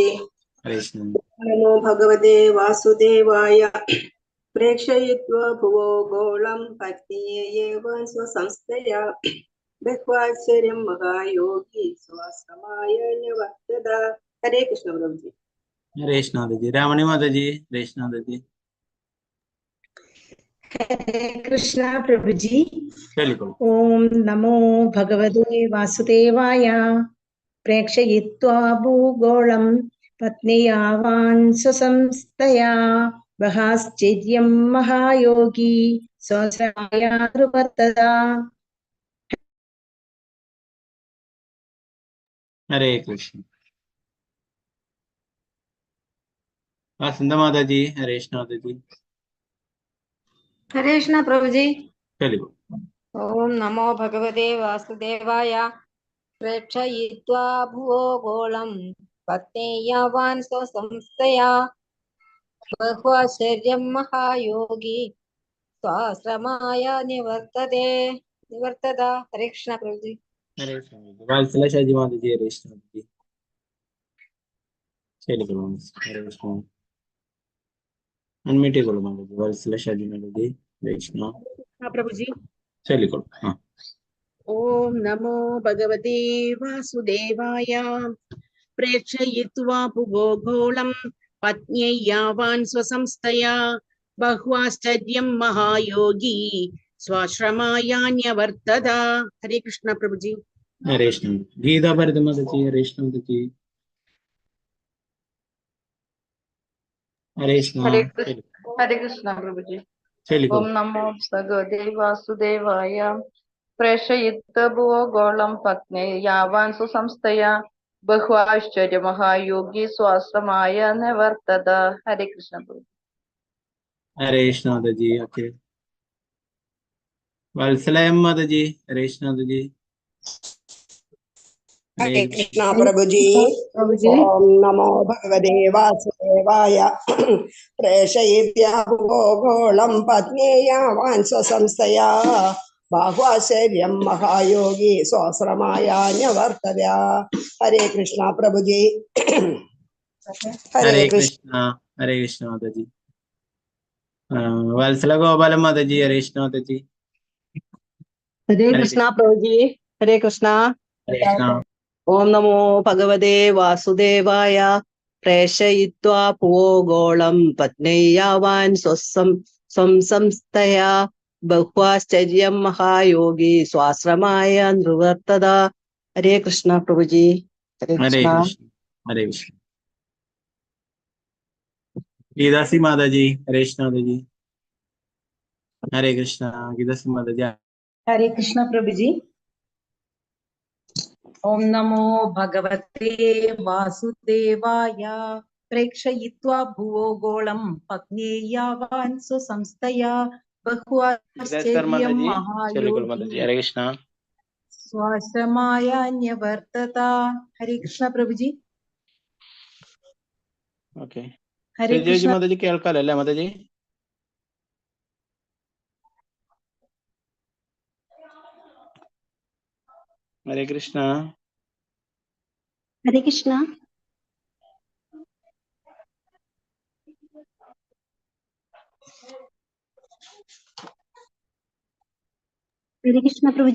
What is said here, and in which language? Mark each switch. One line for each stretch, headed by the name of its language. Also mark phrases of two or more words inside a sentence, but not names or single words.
Sanskrit: ഹരേ കൃഷ്ണ. നമോ ഭഗവതേ വാസുദേവായ. പ്രേക്ഷയിത്വാ ഭുവോ ഗോളം പത്നീയേവാൻ സ്വസംസ്ഥയാ ബഹ്വാശ്ചര്യം മഹായോഗി സ്വാശ്രമായ നിവർത്തത. ഹരേ കൃഷ്ണ പ്രഭുജി.
Hindi: हरेश नाथ जी। रामणी माता जी, हरेश नाथ जी।
Sanskrit: ഹരേ കൃഷ്ണ പ്രഭുജി.
Hindi: चलिए
Sanskrit: ഓം നമോ ഭഗവതേ വാസുദേവായ. പ്രേക്ഷയിത്വാ ഭൂഗോളം പത്നിയാവാൻ സ്വസംസ്ഥയാ ബഹാശ്ചര്യം മഹായോഗി സ്വശ്രമായ ധ്രുവർത്തത. हरे कृष्ण।
Hindi: वसंत माता जी, हरेश नाथ जी।
Sanskrit: ഹരേ കൃഷ്ണ പ്രഭുജി.
Hindi: चलिए
Sanskrit: ഓം നമോ ഭഗവതേ വാസുദേവായ. പ്രേക്ഷയിത്വാ ഭുവോ ഗോളം പത്നേയാവാൻ സ്വസംസ്ഥയാ ബഹ്വാശ്ചര്യം മഹായോഗി സ്വാശ്രമായ നിവർത്തത. ഹരേ കൃഷ്ണ പ്രഭുജി.
Hindi: हरेश वात्सल्य शाजी माता जी, हरेश नाथ जी।
Sanskrit: चलिए हरे कृष्ण।
Hindi: अनम्यूट करो माता जी, वात्सल्य शाजी माता जी, कृष्ण।
Sanskrit: പ്രഭുജി.
Hindi: चलिए हाँ।
Sanskrit: ഓം നമോ ഭഗവതേ വാസുദേവായ. പ്രേക്ഷയിത്വാ ഭുവോഗോളം പത്ന്യൈയാവാൻ സ്വസംസ്ഥയാ ബഹ്വാശ്ചര്യം മഹായോഗി സ്വാശ്രമായാന്യവർത്തത. ഹരേ കൃഷ്ണ പ്രഭുജി.
Hindi: हरेश नाथ। गीता भरत माता जी, हरेश नाथ जी। हरेश
Sanskrit: ഹരേ
Hindi: नाथ।
Sanskrit: കൃഷ്ണ ഹരേ കൃഷ്ണ പ്രഭുജി.
Hindi: चलिए
Sanskrit: ഓം നമോ ഭഗവതേ വാസുദേവായ. പ്രേഷയിത്വ ഭുവോഗോളം പത്നേ യാവാൻ സുസംസ്ഥയാ ബഹ്വാശ്ചര്യ മഹായോഗി സ്വാശ്രമായ നിവർത്തത. ഹരേ കൃഷ്ണ പ്രഭു.
Hindi: हरेश नाथ जी। ओके। वात्सल्य माता जी, हरेश नाथ जी।
Sanskrit: ഹരേ हरे കൃഷ്ണ പ്രഭുജി. പ്രഭുജി. ഓം നമോ ഭഗവതേ വാസുദേവായ. പ്രേഷയിത്വാ ഭുവോഗോളം പത്നേയാവാൻ സ്വസംസ്ഥയാ ബാഹ്വാശ്ചര്യം മഹായോഗി സ്വാശ്രമായ നിവർത്തത. ഹരേ കൃഷ്ണ പ്രഭുജി. ഹരേ हरे കൃഷ്ണ.
Hindi: कृष्ण माता जी। वात्सल्य गोपाल माता जी, हरेश नाथ जी।
Sanskrit: ഹരേ हरे കൃഷ്ണ പ്രഭുജി. ഹരേ കൃഷ്ണ. कृष्ण। ഓം നമോ ഭഗവതേ വാസുദേവായ. പ്രേഷയിത്വാ ഭുവോ ഗോളം പത്നൈയാവാൻ സ്വസംസ്ഥയാ ബഹ്വാശ്ചര്യം മഹായോഗി സ്വാശ്രമായ നിവർത്തത. ഹരേ കൃഷ്ണ പ്രഭുജി. ഹരേ हरे കൃഷ്ണ. कृष्ण। हरे कृष्ण।
Hindi: गीतासी माता जी, हरेश नाथ जी।
Sanskrit: हरे कृष्ण।
Hindi: गीतासी माता जी।
Sanskrit: ഹരേ കൃഷ്ണ പ്രഭുജി. ഓം നമോ ഭഗവതേ വാസുദേവായ. പ്രേക്ഷയിത്വാ ഭുവോഗോളം പത്നേയാവാൻ സ്വസംസ്ഥയാ ബഹ്വാശ്ചര്യം
Hindi: चलिए
Sanskrit: മഹായോഗി
Hindi: माता जी।
Sanskrit: हरे कृष्ण। സ്വാശ്രമായാന്യവർത്തത. ഹരേ കൃഷ്ണ പ്രഭുജി.
English: ओके।
Sanskrit: ഹരേ
Hindi: श्रीदेव जी
Sanskrit: കൃഷ്ണ.
Hindi: माता जी
Malayalam: കേൾക്കാലോ അല്ലേ
Hindi: माता जी?
Sanskrit: हरे कृष्ण। ഹരേ കൃഷ്ണ. ഹരേ കൃഷ്ണ പ്രഭുജി.